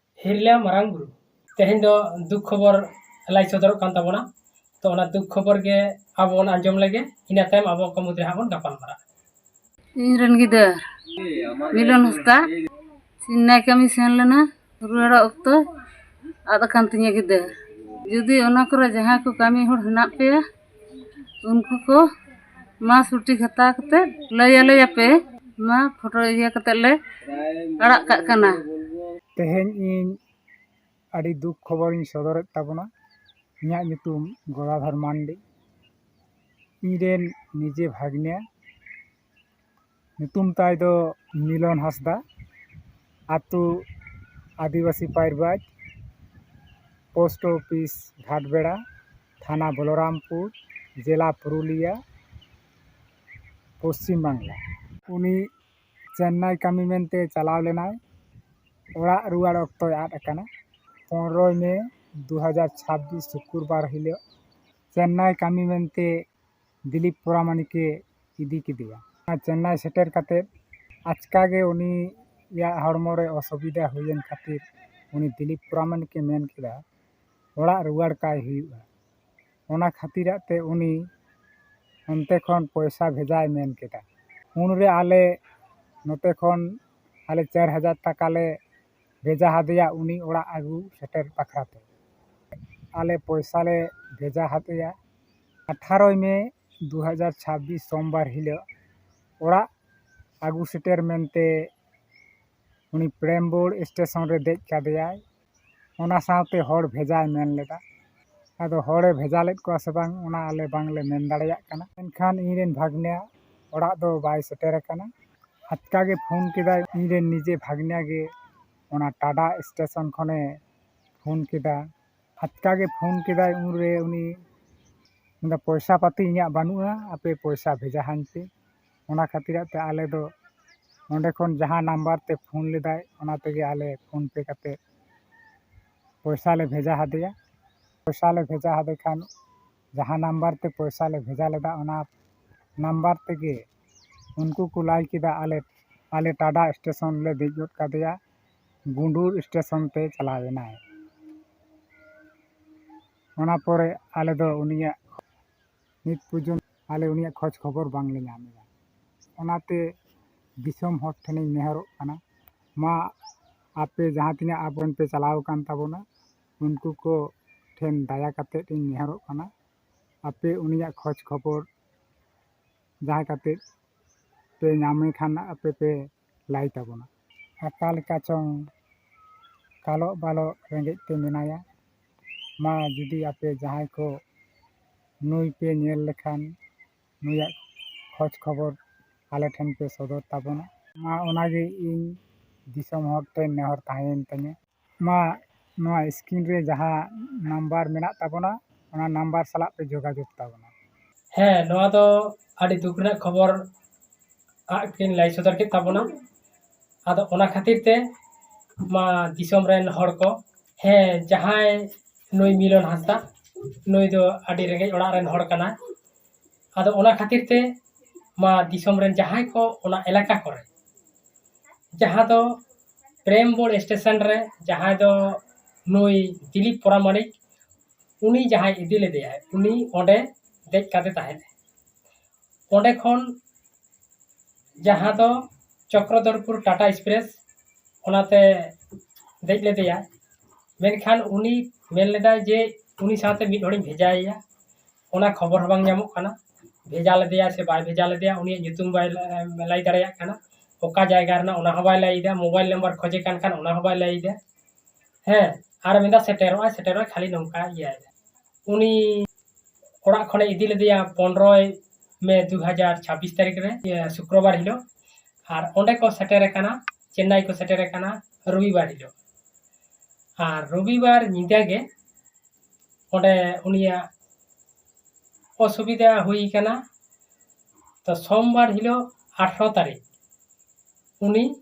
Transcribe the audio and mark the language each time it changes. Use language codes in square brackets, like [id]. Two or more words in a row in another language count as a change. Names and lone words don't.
[sat] हिरला मारांग बुरु तेहें दो दुख खबर लाई सदर कान ताबोना तो ओना दुख खबर के आबोन आंजम लगे इना तायम आबो को मुद्रे हाबोन गापाल मारा इनरन गिदर मिलन हस्ता सिन्नाय कमी सेन लेना रुड़ा अक्तो आदा कान तिnya गिदर जुदी ओना करे जहां को कमी होड़ हना पे उनको को मा सुटी खता कते लय पे मा फोटो इया कते ले अड़ा का कना तेहें इन अड़ी दुख खबर इन सदर ताबोना इया नितुम गदाधर मांडी इरेन निजे भाग्ने नितुम ताय दो मिलन हसदा आतु आदिवासी पायरबाज [en] post office [sat] घाटबेड़ा थाना बलरामपुर जिला पुरुलिया पश्चिम बांगला उनी चेन्नई कमी मेनते चलाव लेनाय ओड़ा रुआड़ अक्तोय आद अकाना 15 मे 2026 शुक्रवार हिलो चेन्नई कमी मेनते दिलीप परामानिके इदी किदिया चेन्नई सेटर काते आचकागे उनी या हड़मोरे असुविधा हुयन खातिर उनी दिलीप परामानिके मेन किदा ओड़ा रुआड़ काय हुआ ओना खातिराते उनी अन्ते खन पैसा भेजाय मेन केदा उनरे आले नोते खन आले 4000 टाका ले भेजा हादिया उनी ओड़ा आगू सेटर पाखराते आले पैसा ले भेजा हादिया 18 मे 2026 सोमवार हिलो ओड़ा आगू सेटर मेनते उनी प्रेमबोर्ड स्टेशन रे देज कादियाय ओना साथे हड़ भेजाय मेन लेदा आदो हड़े भेजा लेद को से बांग ओना आले बांगले मेन दाड़िया कना एनखान इरेन भाग्निया ओड़ा दो बाय सेटर कना आचकागे फोन किदा इरेन निजे भाग्निया गे ओना टाडा स्टेशन खने फोन किदा आचकागे फोन किदा उनरे उनी इंदा पैसा पाती इया बानुआ आपे पैसा भेजा हानते ओना खातिराते आले दो ओंडे खन जहां नंबर ते फोन लेदाय ओना तेगे आले फोन पे काते पैसा ले भेजा हादिया पैसा ले भेजा हादे खान जहां नंबर ते पैसा ले भेजा लेदा ओना नंबर तेगे उनको को लाई किदा आले टाडा स्टेशन ले देजोट कादिया गुंडूर स्टेशन ते चलावेना ओना परे आले दो उनिया नित पुजुन आले उनिया खोज खबर बांगले नामेदा ओनाते दिसम हर ठेने नेहरोग काना मा आपे जहां तिना आबन पे चलाव कान ताबोना उनको को ठेन दाया काते इन नेहरोग काना आपे उनिया खोज खबर जहां काते पे नामे खाना आपे पे लाई ताबोना अकाल का चोंग कालो बालो रेंगे ते मेनाया मा जुदी आपे जहां को नुई पे नेल लेखान नुया खोज खबर आले ठेन पे सदर ताबोना मा ओनागे इन दिसम हर ठेन नेहर ताहेन तने मा नोआ स्क्रीन रे जहां नंबर मेना ताबोना ओना नंबर साला पे जोगाजोग ताबोना है नोआ दो आडी दुख रे खबर आकिन लाई सदर के ताबोना आदो ओना खातिर ते मा दिसम रेन हड़ को है जहां नुई मिलन हंसदा नुई दो आडी रेंगे ओड़ा रेन हड़ कना आदो ओना खातिर ते मा दिसम रेन जहां को ओना इलाका करे जहां दो प्रेमबोर्ड स्टेशन रे जहां दो नुई दिलीप परामानिक उनी जहां इदी लेदेया उनी ओंडे देज काते ताहेन ओंडे खन जहां दो चक्रधरपुर टाटा एक्सप्रेस ओनाते देज लेदेया मेनखान उनी मेन लेदा जे उनी साथे मिद हड़ी भेजाया ओना खबर हबांग ᱧᱟᱢᱚᱜ काना भेजा लेदेया से बाय भेजा लेदेया उनी ᱧᱩᱛᱩᱢ बाय लाई दाड़िया काना ओका जायगा रना ओना ह बाय लाइदा [en] mobile number [sat] खोजे कान खान ओना ह बाय लाइदा है आर मेदा सेटेरो खाली नोंका इया उनी ओड़ा खने इदी लेदेया 15 मे 2026 तारीख रे शुक्रवार हिलो आर ओंडे को सेटेर काना चेन्नई को सेटेर काना रविवार हिलो आर रविवार निदा गे ओंडे उनिया असुविधा हुई काना तो सोमवार हिलो 18 तारीख उनी